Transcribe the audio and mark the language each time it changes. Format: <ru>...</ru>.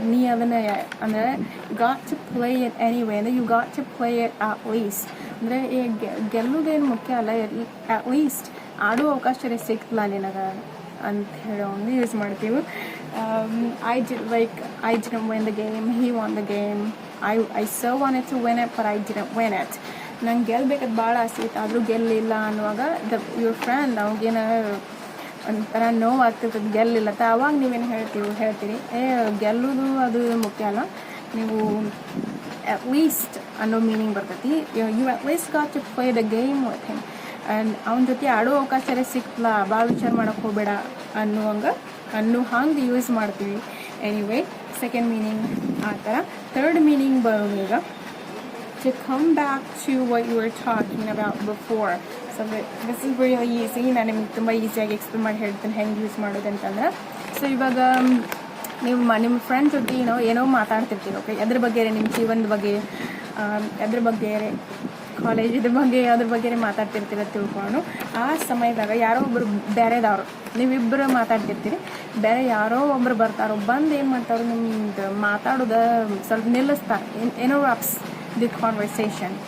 <kn>ನೀ ಅದನ್ನು ಅಂದರೆ</kn> <en>Got to play it anyway ಅಂದರೆ you got to play it at least.</en> <kn>ಅಂದರೆ ಗೆಲ್ಲೋದೇನು ಮುಖ್ಯ ಅಲ್ಲ, ಅಟ್ ಲೀಸ್ಟ್ ಆಡೋ ಅವಕಾಶ ಸಿಕ್ತಲ್ಲ ನಿನಗೆ ಅಂತ ಹೇಳೋಂಗೆ ಯೂಸ್ ಮಾಡ್ತೀವಿ.</kn> <en>I didn't win the game, he won the game. I so wanted to win it but I didn't win it.</en> <kn>ನಂಗೆ ಗೆಲ್ಬೇಕಂತ ಭಾಳ ಆಸೆ ಇತ್ತು ಆದರೂ ಗೆಲ್ಲಿಲ್ಲ ಅನ್ನುವಾಗ</kn> <en>your friend</en> <kn>ಅವ್ಗೇನ ಒಂಥರ ನೋವು ಆಗ್ತಿರ್ತದೆ ಗೆಲ್ಲಿಲ್ಲ ಅಂತ. ಅವಾಗ ನೀವೇನು ಹೇಳ್ತೀರಿ, ಗೆಲ್ಲೋದು ಅದು ಮುಖ್ಯ ಅಲ್ಲ, ನೀವು at least ಅನ್ನೋ ಮೀನಿಂಗ್ ಬರ್ತೈತಿ.</kn> <en>You at least got to play the game with him.</en> <kn>And ಅವನ ಜೊತೆ ಆಡೋ ಅವಕಾಶ ಸಿಕ್ತಲ್ಲ, ಭಾಳ ವಿಚಾರ ಮಾಡೋಕ್ಕೆ ಹೋಗಬೇಡ ಅನ್ನೋ ಹಂಗೆ ಯೂಸ್ ಮಾಡ್ತೀವಿ. ಎನಿವೇ ಸೆಕೆಂಡ್ ಮೀನಿಂಗ್ ಆ ಥರ. ಥರ್ಡ್ ಮೀನಿಂಗ್ ಬರೋದು ಈಗ,</kn> <en>to come back to what you were talking about before. So this is really easy.</en> <kn>ನಾನು ನಿಮ್ಗೆ ತುಂಬ ಈಸಿಯಾಗಿ ಎಕ್ಸ್ಪ್ಲೇನ್ ಮಾಡಿ ಹೇಳ್ತೀನಿ ಹೆಂಗೆ ಯೂಸ್ ಮಾಡೋದು ಅಂತಂದ್ರೆ. ಸೊ ಇವಾಗ ನೀವು ನಿಮ್ಮ ಫ್ರೆಂಡ್ ಜೊತೆ ಏನೋ ಮಾತಾಡ್ತಿರ್ತೀರಿ. ಓಕೆ, ಅದ್ರ ಬಗ್ಗೆ ನಿಮ್ಮ ಜೀವನದ ಬಗ್ಗೆ, ಅದ್ರ ಬಗ್ಗೆ ಕಾಲೇಜ್ ಇದ್ರ ಬಗ್ಗೆ ಅದ್ರ ಬಗ್ಗೆ ಮಾತಾಡ್ತಿರ್ತೀರ ತಿಳ್ಕೊಂಡು, ಆ ಸಮಯದಾಗ ಯಾರೋ ಒಬ್ಬರು ಬೇರೆದವರು ನೀವಿಬ್ಬರು ಮಾತಾಡ್ತಿರ್ತೀರಿ, ಬೇರೆ ಯಾರೋ ಒಬ್ಬರು ಬರ್ತಾರೋ, ಬಂದು ಏನು ಮಾಡ್ತಾರೋ ನಿಮ್ದು ಮಾತಾಡೋದು ಸ್ವಲ್ಪ ನಿಲ್ಲಿಸ್ತಾರೆ,</kn> <en>interrupts the conversation.</en>